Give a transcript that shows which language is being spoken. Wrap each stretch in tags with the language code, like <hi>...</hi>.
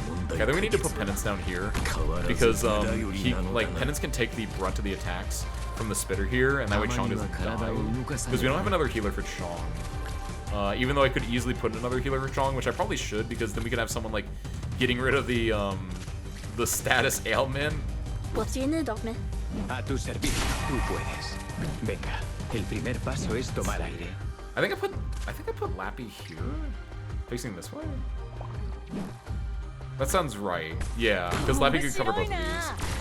<en>Okay, then we need to put Penance down here because Penance can take the brunt of the attacks from the spitter here, and that way Chong doesn't die. Because we don't have another healer for Chong. Even though I could easily put another healer for Chong, which I probably should, because then we could have someone like getting rid of the status ailment. What's the need of me?</en> <es>A tu servicio, tú puedes. Venga, el primer paso es tomar aire.</es> <en>I think I put Lappy here, facing this way. That sounds right. Yeah, because Lappy could cover both of these.</en>